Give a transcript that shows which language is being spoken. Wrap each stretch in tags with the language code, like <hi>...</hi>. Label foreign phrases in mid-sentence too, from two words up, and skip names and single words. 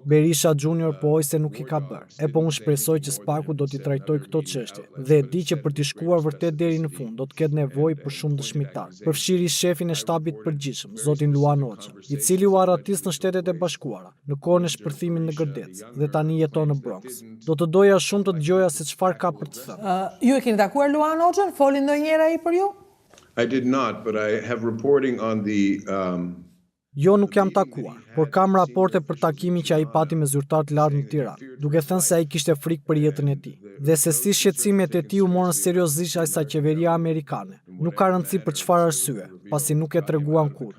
<sq>Berisha Junior pohoi se nuk i ka bërë. E po unë shpresoj që SPAC-u do t'i trajtojë këto çështje dhe e di që për t'i shkuar vërtet deri në fund do të ketë nevojë për shumë dëshmitar. Përfshiri shefin e shtabit përgjithshëm, zotin Luan Hoxha, i cili u arratis në Shtetet e Bashkuara në kohën e shpërthimit në Gërdec dhe tani jeton në Bronx. Do të doja shumë të dëgjoja se çfarë ka për të thënë. Ju e keni takuar Luan Hoxhën? Foli ndonjëherë ai për ju?</sq> <en>I did not, but I have reporting on the</en> <sq>Jo, nuk jam takuar, por kam raporte për takimin që ai pati me zyrtar të lartë në Tiranë, duke thënë se ai kishte frikë për jetën e tij, dhe se si shqetësimet e tij u morën seriozisht sa qeveria amerikane, Nuk ka rëndësi për çfarë arsye, pasi nuk e treguan kurrë.</sq>